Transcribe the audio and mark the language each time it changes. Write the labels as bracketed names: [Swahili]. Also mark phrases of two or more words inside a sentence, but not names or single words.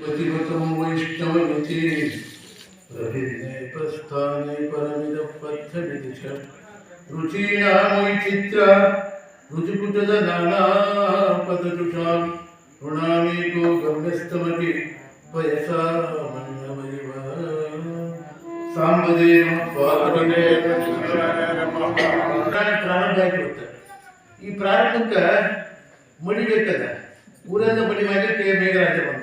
[Sanskrit] प्रतिभतं वैष्णवमिति प्रभिन्ने प्रस्थाने परमिदपथ्यमिति च रुचीनां वैचित्रा रुचिकुटद नानापदजुषां ಋಣಾಮೇಕೋ ಗಮ್ಯಸ್ತಮಪಿ ವಯಸಾ ಮನ್ನಮೈವ ಸಾಂಬದೇವ [Kannada] ಪ್ರಾರಂಭ ಆಗಿರುತ್ತೆ. ಈ ಪ್ರಾರಂಭಕ್ಕೆ ಮಡಿಬೇಕದ ಊರಿಂದ ಮಡಿ ಮಾಡಲಿಕ್ಕೆ ಮೇಘರಾಜ ಬಂದ.